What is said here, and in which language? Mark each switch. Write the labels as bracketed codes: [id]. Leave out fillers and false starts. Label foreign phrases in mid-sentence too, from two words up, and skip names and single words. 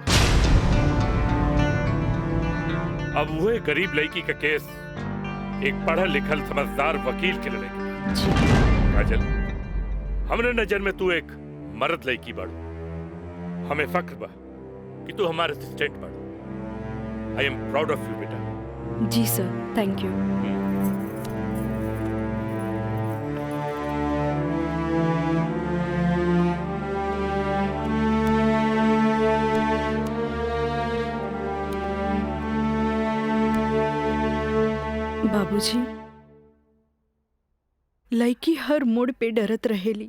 [bho] अब वही गरीब लड़की का केस एक पढ़ा लिखल समझदार वकील के लड़ेगी। काजल हमरे नजर में तू एक मर्द लड़की बाड़ू। हमें फख्र बा कि तू हमारे असिस्टेंट बाड़ू। [en] I am proud of you बेटा। जी sir thank you. [bho] बाबूजी लड़की हर मोड़ पे डरत रहेली।